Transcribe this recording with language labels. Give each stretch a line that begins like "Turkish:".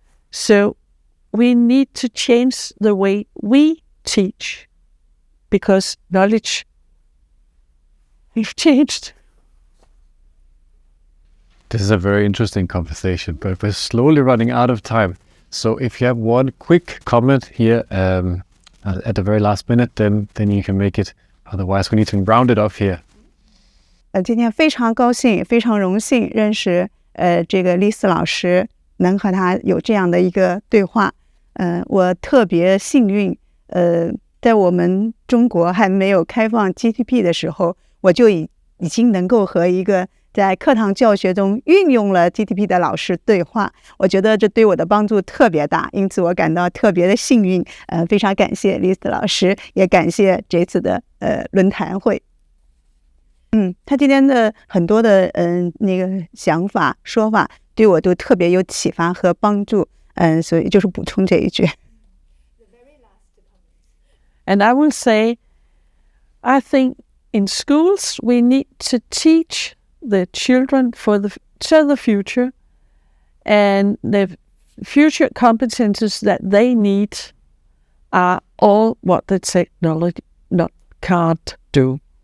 English: So we need to change the way we teach because knowledge has changed. This is a very interesting conversation, but we're slowly running out of time. So if you have one quick comment here at the very last minute, then you can make it. Otherwise, we need to round it off here.
Chinese: 今天非常高兴，非常荣幸认识这个丽丝老师，能和他有这样的一个对话。我特别幸运，在我们中国还没有开放 GDP 的时候，我就已经能够和一个在课堂教学中运用了 GDP 的老师对话，我觉得这对我的帮助特别大，因此我感到特别的幸运。非常感谢丽丝老师，也感谢这次的论坛会。他今天的很多的那个想法说法对我都特别有启发和帮助。所以就是补充这一句。
English: And I will say, I think in schools we need to teach the children to the future, and the future competences that they need are all what the technology can't do.